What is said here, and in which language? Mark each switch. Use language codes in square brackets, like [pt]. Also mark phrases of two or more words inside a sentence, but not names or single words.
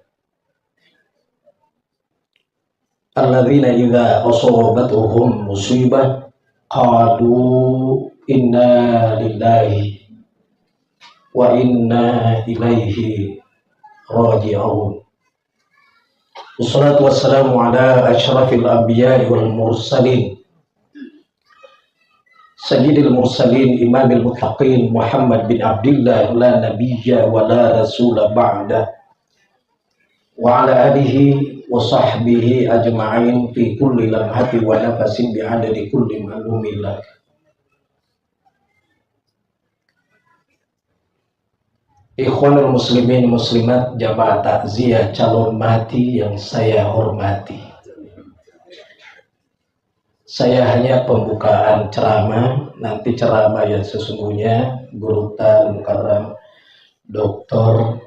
[ar] الذين إذا أصابتهم مصيبة قالوا إنا لله وإنا إليه راجعون. والصلاة والسلام على أشرف الأنبياء والمرسلين سيد المرسلين إمام المتقين محمد بن عبد الله لا نبي ولا رسول بعد وعلى آله وصحبه أجمعين في كل لمحة ونفس بعدد كل معلوم الله. إخوان المسلمين مسلمات [id] jamaah takziah calon mati yang saya hormati. Saya hanya pembukaan ceramah, nanti ceramah yang sesungguhnya Guru Mukarram Dr.